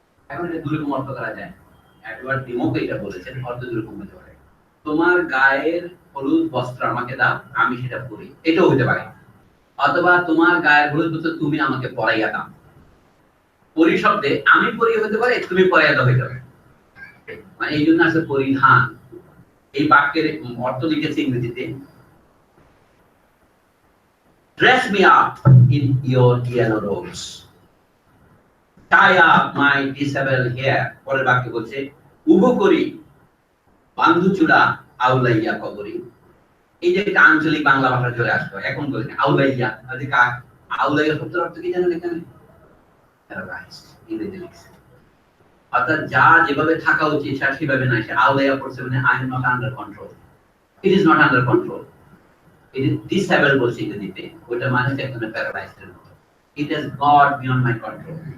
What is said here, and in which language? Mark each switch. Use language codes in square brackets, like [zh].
[bn] এখন এটা দুরকম অর্থ করা যায়, এডওয়ার্ড ডিমোক এটা বলেছেন, অর্থ দুরকম হতে পারে। তোমার গায়ের হলুদ বস্ত্র আমাকে দাও, আমি সেটা পরি, এটাও হতে পারে। অথবা তোমার গায়ের হলুদ বস্ত্র তুমি আমাকে পরাইয়া দাও। পরি শব্দে আমি পরিয়ে হতে পারে, তুমি পরাইয়া দাও হতে পারে, মানে এই জন্য আছে পরিধান। এই বাক্যের অর্থ লিখেছে ইংরেজিতে, [en] dress me up in your yellow robes, tie up my disheveled hair। [bn] পরের বাক্যে বলছে, উভো করি বান্ধু চূড়া আউলাইয়া কবরি। এই যে একটা আঞ্চলিক বাংলা ভাষা চলে আসলো, এখন বলেন আউলাইয়া, আউলাইয়া শব্দের অর্থ কি জানেন এখানে? ইংরেজি লিখছে, অর্থাৎ যা যেভাবে থাকা উচিত সেভাবে নাই, সে আউলাইয়া করছে, মানে [en] I am not under control, it is not under control, it is disable [bn] বলছে ইংরেজিতে, ওইটা মানে একদম প্যারালাইজড এর মতো, [en] It is gone beyond my control.